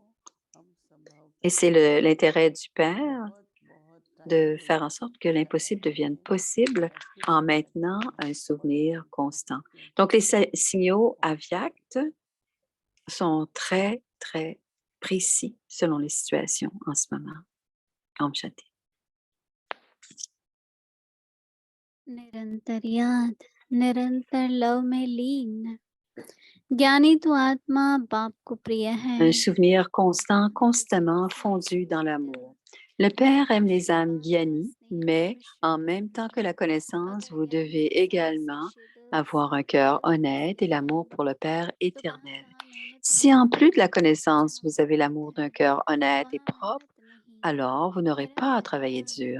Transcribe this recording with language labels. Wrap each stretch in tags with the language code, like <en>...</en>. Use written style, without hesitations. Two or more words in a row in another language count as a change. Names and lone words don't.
<fr>Et c'est l'intérêt du Père de faire en sorte que l'impossible devienne possible en maintenant un souvenir constant. Donc, les signaux avyakts sont très, très précis selon les situations en ce moment.</fr> <hi>ओम शांति. निरंतर याद निरंतर लव में लीन ज्ञानी तो आत्मा बाप को प्रिय है</hi> <fr>Un souvenir constant, constamment fondu dans l'amour. Le Père aime les âmes gyani, mais en même temps que la connaissance, vous devez également avoir un cœur honnête et l'amour pour le Père éternel. Si en plus de la connaissance, vous avez l'amour d'un cœur honnête et propre, alors vous n'aurez pas à travailler dur.</fr>